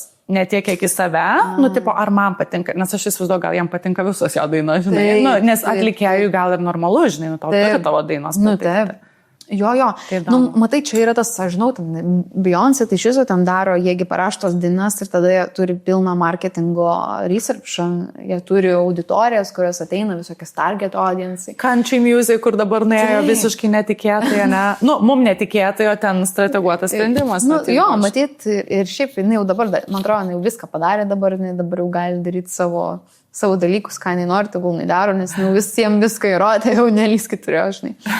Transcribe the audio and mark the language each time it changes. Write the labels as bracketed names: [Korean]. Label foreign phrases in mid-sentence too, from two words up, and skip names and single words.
[Lithuanian] Ne tiek, kiek į save, tipo, ar man patinka, nes aš įsivaizduoju, gal jam patinka visos jo dainos, žinai, nes atlikėjui gal ir normalu, žinai, tavo dainos patinka. Jo. Matai, čia yra tas, aš žinau, Beyoncé, tai šis ten daro, jiegi paraštos dainas ir tada jie turi pilną marketingo researchą, jie turi auditorijas, kurios ateina visokias [English] target audience. Country music, [Lithuanian] kur dabar nuėjo visiškai netikėtai, ne? Mum netikėtai, o ten strateguotas sprendimas. Matyt, ir šiaip, jinai jau dabar, man atrodo, jinai jau viską padarė dabar, jinai dabar jau gali daryti savo dalykus, ką jinai nori, tegul jinai daro, nes visiems viską įrodė, jau nelyskit turėjo, žinai.